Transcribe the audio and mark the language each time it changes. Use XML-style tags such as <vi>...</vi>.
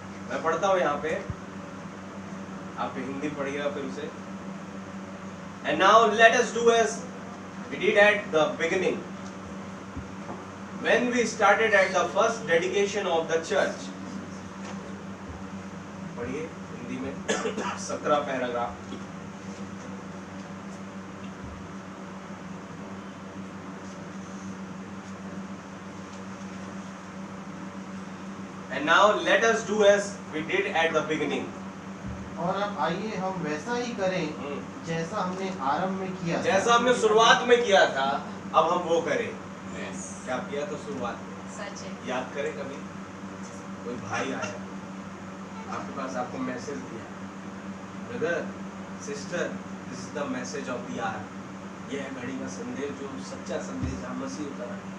<hi>मैं पढ़ता हूँ यहाँ पे, आप हिंदी पढ़िएगा फिर उसे।</hi> <en>And now let us do as we did at the beginning, when we started at the first dedication of the church.</en> <hi>पढ़िए हिंदी में 17 paragraph.</hi> <en>And now let us do as we did at the beginning.</en> <hi>और अब आइए हम वैसा ही करें जैसा हमने आरंभ में किया था। जैसा हमने शुरुआत में किया था, अब हम वो करें। क्या किया था शुरुआत में? सच है. याद करें कभी कोई भाई आया आपके पास, आपको मैसेज दिया,</hi> <en>brother sister, this is the message of the hour,</en> <hi>यह है घड़ी का संदेश, जो सच्चा संदेश जहाँ मसीह उतरा।</hi>